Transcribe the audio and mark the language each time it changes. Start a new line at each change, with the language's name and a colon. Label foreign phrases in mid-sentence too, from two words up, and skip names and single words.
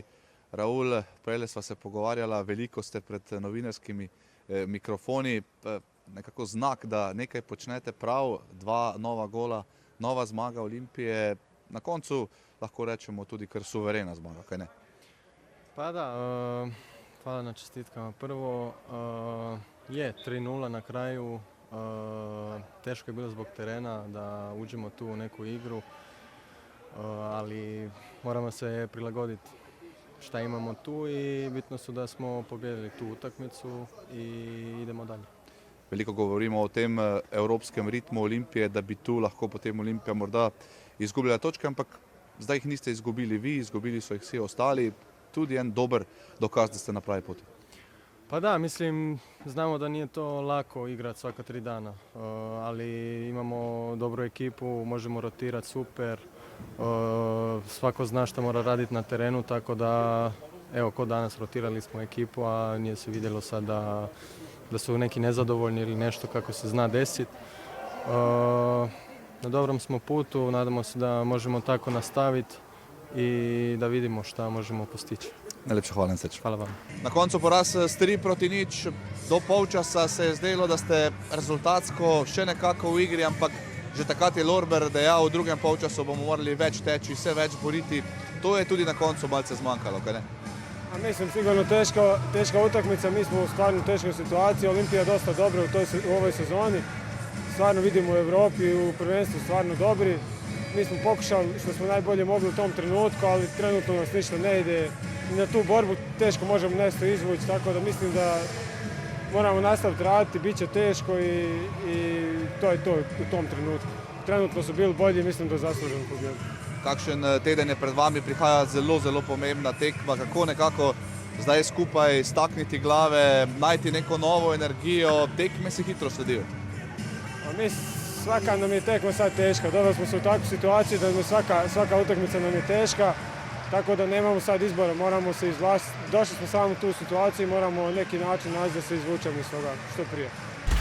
Slovenian: Raul, prejle sva se pogovarjala, veliko ste pred novinarskimi mikrofoni, nekako znak, da nekaj počnete prav, 2 nova gola, nova zmaga Olimpije, na koncu lahko rečemo tudi kar suverena zmaga, kaj ne?
Croatian: Pa da, hvala na čestitkama. Prvo je 3:0 na kraju, teško je bilo zbog terena da uđemo tu u neku igru, ali moramo se prilagoditi šta imamo tu i bitno su da smo pobijedili tu utakmicu i idemo dalje.
Slovenian: Veliko govorimo o tem evropskem ritmu Olimpije, da bi tu lahko potem Olimpija morda izgubljala točke, ampak zdaj jih niste izgubili vi, izgubili so jih vsi ostali. Tudi en dober dokaz, da ste na pravi poti.
Croatian: Pa da, mislim, znamo da nije to lako igrati svaka 3 dana, ali imamo dobru ekipu, možemo rotirati super, svako zna što mora raditi na terenu, tako da evo ko danas rotirali smo ekipu, a nije se vidjelo sad da su neki nezadovoljni ili nešto kako se zna desiti. Na dobrom smo putu, nadamo se da možemo tako nastaviti i da vidimo šta možemo postići.
Slovenian: Najlepša hvala, Seč.
Croatian: Hvala vam.
Slovenian: Na koncu poraz s 3-0, do polčasa se je zdelo, da ste rezultatsko še nekako v igri, ampak že takrat je Lorber dejal, v drugem polčasu bomo morali več teči, se več boriti. To je tudi na koncu malce zmanjkalo, kaj ne?
Croatian: A mislim, sigurno teška utakmica, mi smo u stvarno teškoj situaciji, Olimpija je dosta dobra u ovoj sezoni. Stvarno vidimo u Europi, u prvenstvu stvarno dobri. Mi smo pokušali što smo najbolje mogli u tom trenutku, ali trenutno nas ništa ne ide. Na tu borbu teško možemo nešto izvući, tako da mislim da moramo nastaviti raditi, bit će teško i to je to u tom trenutku. Trenutno su bili bolji, mislim da zasluženo pobjedu.
Slovenian: Kakšen teden je pred vami, prihaja zelo, zelo pomembna tekma, kako nekako zdaj skupaj stakniti glave, najti neko novo energijo, tekme se hitro sledijo.
Croatian: Svaka nam je tekma sad teška, doveli smo se u takvu situaciju da svaka utakmica nam je teška, tako da nemamo sad izbora, moramo se izvlastiti. Došli smo samo u tu situaciju i moramo na neki način naći da se izvučemo iz toga što prije.